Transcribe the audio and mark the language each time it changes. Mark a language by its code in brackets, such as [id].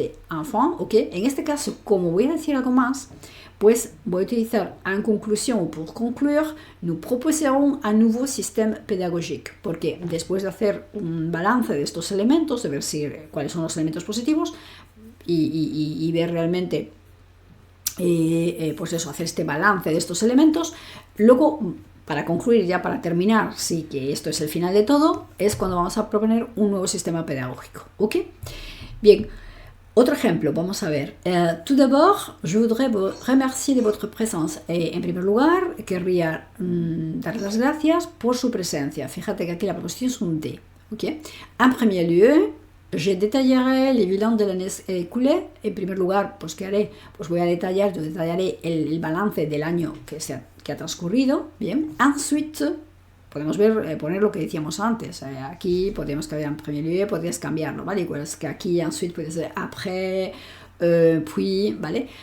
[es] Enfin, ok, en este caso, como voy a decir algo más, pues voy a utilizar en conclusión o pour conclure, [fr] nous proposerons un nouveau système pédagogique, [es] porque después de hacer un balance de estos elementos, de ver cuáles son los elementos positivos y ver realmente, pues eso, hacer este balance de estos elementos, luego, para concluir, ya para terminar, sí que esto es el final de todo, es cuando vamos a proponer un nuevo sistema pedagógico, ¿ok? Bien. Otro ejemplo, vamos a ver. [fr] Tout d'abord, je voudrais vous remercier de votre présence. [es] En primer lugar, querría dar las gracias por su presencia. Fíjate que aquí la preposición es un de. ¿Okay? [fr] En premier lieu, je détaillerai les bilans de l'année écoulée. [es] En primer lugar, pues ¿qué haré? Pues yo detallaré el balance del año que ha transcurrido. Bien. Ensuite, podemos poner lo que decíamos antes. Aquí podemos cambiar en premier lieu, podrías cambiarlo, ¿vale? Igual es que aquí ensuite puede ser après, puis, ¿vale?